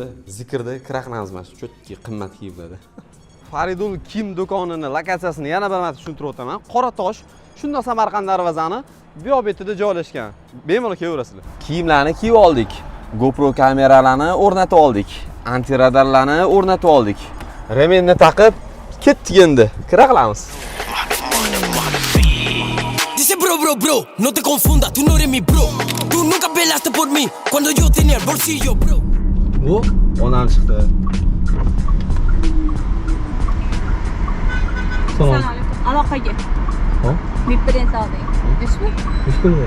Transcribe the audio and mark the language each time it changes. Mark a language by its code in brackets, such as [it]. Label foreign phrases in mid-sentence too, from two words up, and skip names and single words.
[uz] Zikrda kiraqnamiz mana shu cho'tki qimmat kiyimlarda. Faridul kiyim do'konining lokatsiyasini yana bir marta tushuntirib o'taman. Qoratosh, shundoq Samarqand darvozani bu yoq betida joylashgan. Bemalol kelaverasizlar. Kiyimlarni kiyib oldik. GoPro kameralarni o'rnatib oldik. Antiradarlarni o'rnatib oldik. Remenni taqib ketdik endi. Kira qilamiz. [es] Dice bro, no te confundas, tú no eres mi bro. Tú nunca pelaste por mí cuando yo tenía el bolsillo, bro. [uz] Bu onam chiqdi. Assalomu alaykum. Aloqaga. Ha? Biprint oldik. Ishmi? Ish ko'rmayapman.